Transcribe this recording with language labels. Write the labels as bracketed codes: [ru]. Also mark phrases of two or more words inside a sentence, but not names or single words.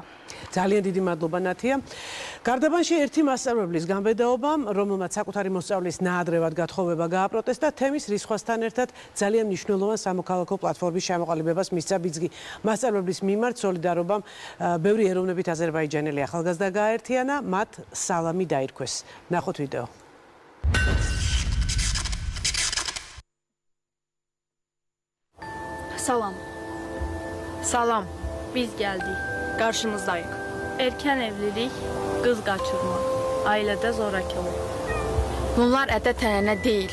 [ka] ძალიან დიდი მადლობა ნათია. გარდაბანში ერთი მასწავლებლის გამბედაობამ, რომელმაც საკუთარი მოსწავლის ნაადრევად გათხოვება გააპროტესტა, თემის რისხვასთან ერთად ძალიან მნიშვნელოვან სამოქალაქო პლატფორმის ჩამოყალიბებას მისცა ბიძგი. მასწავლებლის მიმართ სოლიდარობამ ბევრი ეროვნებით აზერბაიჯანელი ახალგაზრდა გააერთიანა, მათ სალამი დაირქვეს. ნახოთ ვიდეო. [az] Salam. Salam. Biz geldik. Qarşınızdayıq. Erkən evlilik, qız qaçırma, ailədə zorakılıq. Bunlar ədət-ənənə deyil.